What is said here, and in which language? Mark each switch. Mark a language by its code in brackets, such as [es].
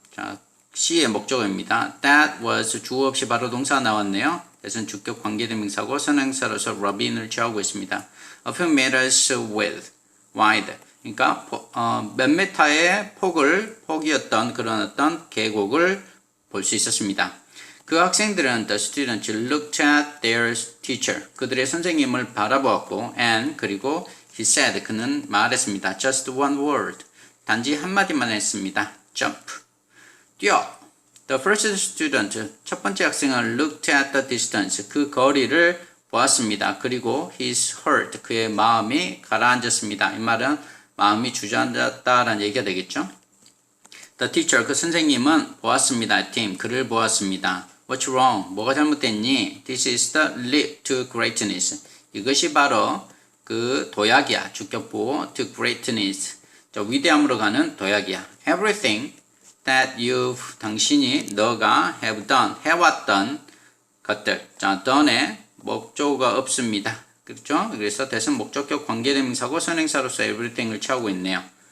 [ko] 자, C의 목적어입니다. [en] That was [ko] 주어 없이 바로 동사 나왔네요. 그래서 주격 관계대명사고 선행사로서 Robin을 취하고 있습니다. [en] A few meters wide. [ko] 그러니까 몇 미터의 폭이었던 그런 어떤 계곡을 볼 수 있었습니다. 그 학생들은 [en] the students looked at their teacher. [ko] 그들의 선생님을 바라보았고 and 그리고 [en] he said [ko] 그는 말했습니다. [en] Just one word. [ko] 단지 한마디만 했습니다. [en] jump. [ko] 뛰어. [en] The first student [ko] 첫 번째 학생은 [en] looked at the distance. [ko] 그 거리를 보았습니다. 그리고 [en] his heart [ko] 그의 마음이 가라앉았습니다. 이 말은 마음이 주저앉았다라는 얘기가 되겠죠. [en] The teacher [ko] 그 선생님은 보았습니다. Tim 그를 보았습니다. [en] What's wrong? [ko] 뭐가 잘못됐니? [en] This is the leap to greatness. [ko] 이것이 바로 그 도약이야. 주격보 [en] to greatness. [ko] 저 위대함으로 가는 도약이야. [en] Everything that [ko] 당신이 너가 [en] have done [ko] 해왔던 것들. 자, done에 목적어가 없습니다. 그렇죠? 그래서 대신 목적격 관계대명사고 선행사로서 everything을 취하고 있네요.